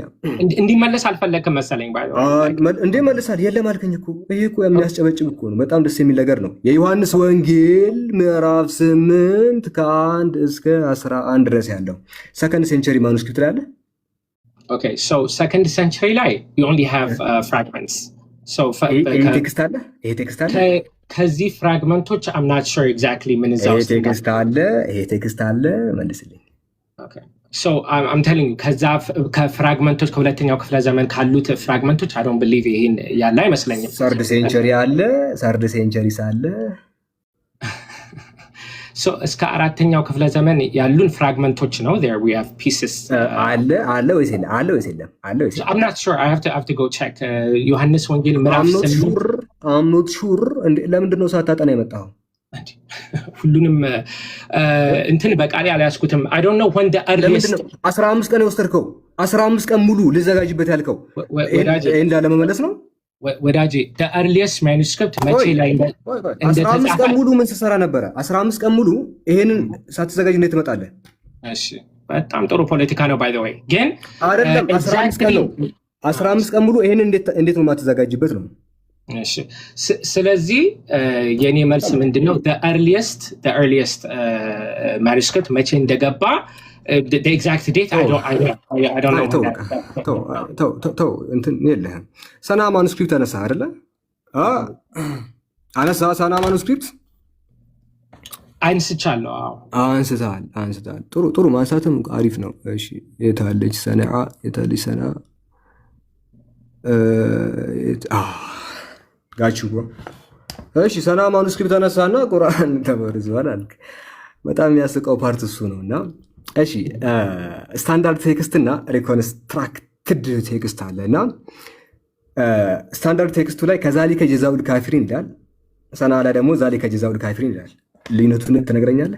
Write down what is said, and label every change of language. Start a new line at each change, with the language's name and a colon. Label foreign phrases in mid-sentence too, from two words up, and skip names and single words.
Amharic: እንዲመለስ አልፈለግም መሰለኝ። እንዴ መልሳል። የለም አልከኝ እኮ። ይሄ እኮ የሚያስጨበጭብ እኮ ነው። በጣም ደስ የሚል ነገር ነው። የዮሐንስ ወንጌል ምዕራፍ 8 ከ1 እስከ 11 ድረስ ያለው
English: second century manuscript
Amharic: ላይ አለ።
English: okay so second century ላይ we only have fragments. so
Amharic: ይሄ ቴክስት አለ ከዚህ ፍራግመንቶች
English: I'm not sure exactly
Amharic: ምን እዛው ይሄ ቴክስት አለ መልስልኝ።
English: Okay, so I'm telling you
Amharic: ከዛ ከፍራግመንቶች ከሁለተኛው ክፍለ ዘመን ካሉት ፍራግመንቶች
English: I don't believe
Amharic: ይሄን ያለ አይመስለኝም።
English: third century አለ።
Amharic: so እስከ አራተኛው ክፍለ ዘመን ያሉን ፍራግመንቶች ነው።
English: there we have pieces
Amharic: አለ ወይስ የለም?
English: I'm not sure. I have to go check.
Amharic: ዮሐንስ ወንጌል ምዕራፍ 8
English: I'm not sure.
Amharic: ለምንድን ነው ሳታጠና የመጣው? ሁሉንም እንትን በቃሌ አልያዝኩትም።
English: I don't know when the earliest
Amharic: 15 ቀን የወሰድከው 15 ቀን ሙሉ ልዘጋጅበት ያልከው እንዳለ መመለስ ነው ወዳጄ።
English: the earliest manuscript
Amharic: መቼ ላይ 15 ቀን ሙሉ ምን ስትሰራ ነበረ? 15 ቀን ሙሉ ይሄንን ሳትዘጋጅ እንዴት ትመጣለህ? እሺ በጣም ጥሩ ፖለቲካ ነው
English: by the way።
Amharic: ግን አይደለም 15 ቀን ነው። 15 ቀን ሙሉ ይሄንን እንዴት ነው የማትዘጋጅበት ነው? እሺ ስለዚህ የኔ መልስ ምንድነው?
English: the earliest manuscript
Amharic: መቼ እንደገባ
English: the exact date I don't know.
Amharic: ተው እንትን የለህም። ሰና ማኑስክሪፕት አነሳ አይደለ? ሰና ማኑስክሪፕት አንስቻለሁ። አንስተሃል። ጥሩ ማንሳትም አሪፍ ነው። እሺ የታለች ሰነዓ? ጋቹ እሺ ሰና ማኑስክሪፕት አነሳና ቁርአን ተመርዟል አልክ። በጣም የሚያስቀው ፓርት እሱ ነውና እሺ
English: standard text
Amharic: እና
English: reconstructed text
Amharic: አለ እና ስታንዳርድ ቴክስቱ ላይ ከዛሊከ ጀዛኡል ካፊሪን ይላል። ሰነአ ላይ ደግሞ
Arabic: ذلك جزاء الكافرين
Amharic: ይላል። ልዩነቱን ትነግረኛለህ?